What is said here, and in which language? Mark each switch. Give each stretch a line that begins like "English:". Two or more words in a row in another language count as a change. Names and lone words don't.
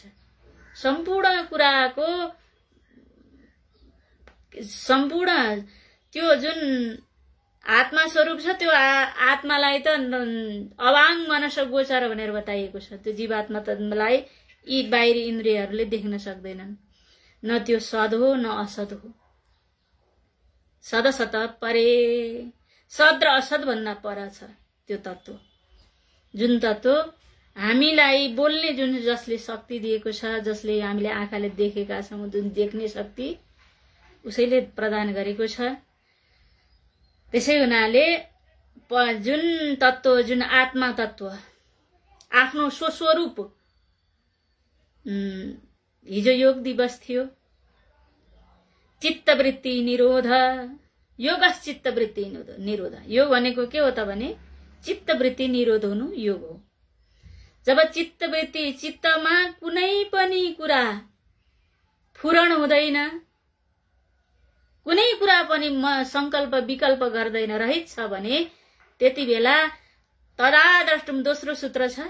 Nepali: सम्पूर्ण कुराको सम्पूर्ण त्यो जुन आत्मा स्वरूप छ त्यो आत्मालाई त
Sanskrit: अवाङ मनस गोचर
Nepali: भनेर बताइएको छ। त्यो जीवात्मा तलाई यी बाहिरी इन्द्रियहरूले देख्न सक्दैनन्। न त्यो सद हो न असद हो।
Sanskrit: सद असत परे,
Nepali: सद र असद भन्दा पर छ त्यो तत्त्व। जुन तत्त्व हामीलाई बोल्ने, जुन जसले शक्ति दिएको छ, जसले हामीले आँखाले देखेका छौं, जुन देख्ने शक्ति उसैले प्रदान गरेको छ। त्यसै हुनाले जुन तत्त्व, जुन आत्मा तत्त्व आफ्नो स्वस्वरूप, हिजो योग दिवस थियो,
Sanskrit: चित्तवृत्ति निरोध, योगस चित्तवृत्ति निरोध।
Nepali: योग भनेको के हो त भने चित्तवृत्ति निरोध हुनु योग हो। जब चित्तवृत्ति, चित्तमा कुनै पनि कुरा फुरण हुँदैन, कुनै कुरा पनि संकल्प विकल्प गर्दैन, रहित छ भने त्यति बेला तदाद्रष्टुम दोस्रो सूत्र छ।